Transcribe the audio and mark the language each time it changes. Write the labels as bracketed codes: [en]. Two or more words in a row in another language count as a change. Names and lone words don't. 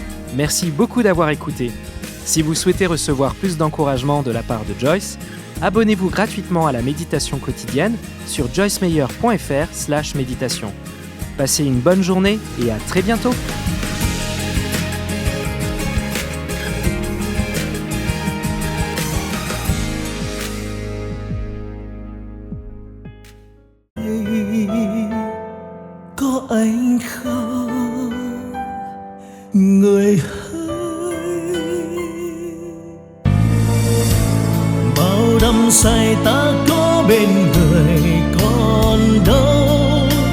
[fr] Merci beaucoup d'avoir écouté. Si vous souhaitez recevoir plus d'encouragement de la part de Joyce, abonnez-vous gratuitement à la méditation quotidienne sur joycemeyer.fr/méditation. Passez une bonne journée et à très bientôt. [vi] Có anh không người hỡi, bao đắm say ta có bên người còn đâu,